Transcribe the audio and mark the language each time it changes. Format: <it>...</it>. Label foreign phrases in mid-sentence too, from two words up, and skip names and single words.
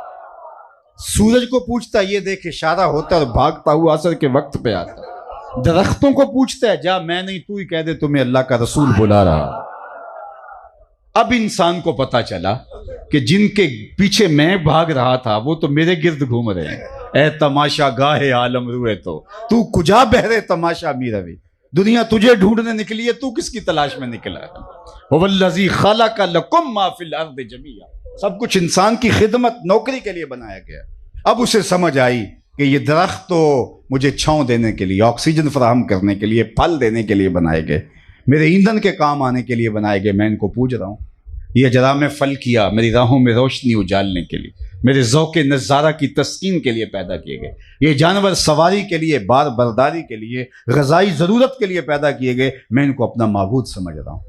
<ur>سورج کو پوچھتا ہے، یہ دیکھ اشارہ ہوتا اور بھاگتا ہوا عصر کے وقت پہ آتا۔ درختوں کو پوچھتا ہے، جا میں نہیں تو ہی کہہ دے تمہیں اللہ کا رسول بلا رہا۔ اب انسان کو پتا چلا کہ جن کے پیچھے میں بھاگ رہا تھا وہ تو میرے گرد گھوم رہے ہیں۔</ur> <fa>اے تماشا گاہے عالم روئے تو کجا بہرے تماشا می روی،</fa> <ur>دنیا تجھے ڈھونڈنے نکلی ہے، تو کس کی تلاش میں نکلا ہے؟</ur> <ar>وَالَّذِي خَلَقَ لَكُم مَّا فِي الْأَرْضِ جَمِيعًا،</ar> <ur>سب کچھ انسان کی خدمت نوکری کے لیے بنایا گیا۔ اب اسے سمجھ آئی کہ یہ درخت تو مجھے چھاؤں دینے کے لیے، آکسیجن فراہم کرنے کے لیے، پھل دینے کے لیے بنائے گئے، میرے ایندھن کے کام آنے کے لیے بنائے گئے، میں ان کو پوج رہا ہوں۔ یہ اجرام فلکیہ میری راہوں میں روشنی اجالنے کے لیے، میرے ذوق نظارہ کی تسکین کے لیے پیدا کیے گئے، یہ جانور سواری کے لیے، بار برداری کے لیے، غذائی ضرورت کے لیے پیدا کیے گئے، میں ان کو اپنا معبود سمجھ رہا ہوں۔</ur>